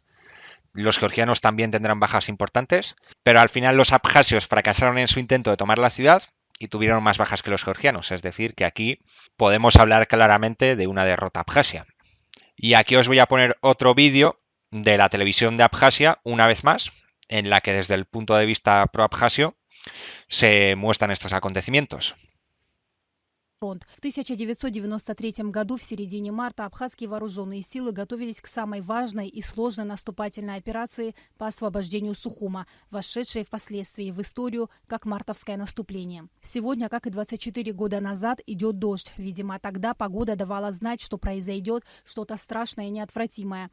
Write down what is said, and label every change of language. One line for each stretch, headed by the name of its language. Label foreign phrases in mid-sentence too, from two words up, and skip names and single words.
Spanish: Los georgianos también tendrán bajas importantes, pero al final los abjasios fracasaron en su intento de tomar la ciudad y tuvieron más bajas que los georgianos, es decir, que aquí podemos hablar claramente de una derrota abjasia. Y aquí os voy a poner otro vídeo de la televisión de Abjasia, una vez más, en la que desde el punto de vista pro-abjasio se muestran estos acontecimientos.
Russian: Фронт. В 1993 году в середине марта абхазские вооруженные силы готовились к самой важной и сложной наступательной операции по освобождению Сухума, вошедшей впоследствии в историю как мартовское наступление. Сегодня, как и 24 года назад, идет дождь. Видимо, тогда погода давала знать, что произойдет что-то страшное и неотвратимое.